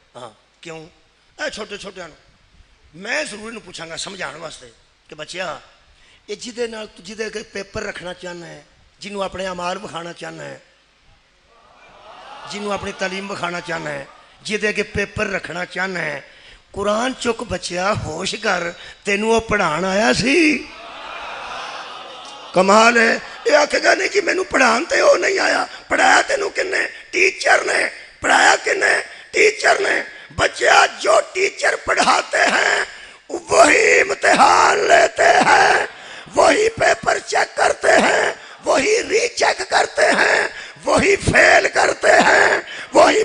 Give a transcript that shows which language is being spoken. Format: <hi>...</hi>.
<pa>ہاں کیوں؟ اے چھوٹے چھوٹے میں ضرور انہوں پوچھاں گا سمجھان واسطے کہ بچیا یہ جہدے کے پیپر رکھنا چاہنا ہے, جنہوں اپنے اعمال بکھانا چاہنا ہے, جنہوں اپنی تعلیم بکھانا چاہنا ہے, جہدے کے پیپر رکھنا چاہنا ہے, قرآن چک بچیا ہوش کر, تینوں وہ پڑھان آیا سی. کمال ہے. یہ آکھے گا نہیں جی مینوں پڑھان تے وہ نہیں آیا. پڑھایا تینوں کنے؟ ٹیچر نے. پڑھایا کنے؟ ٹیچر نے.</pa> <ur>بچیا جو ٹیچر پڑھاتے ہیں وہی امتحان لیتے ہیں, وہی پیپر چیک کرتے ہیں, وہی ری چیک کرتے ہیں, وہی فیل کرتے ہیں, وہی</ur>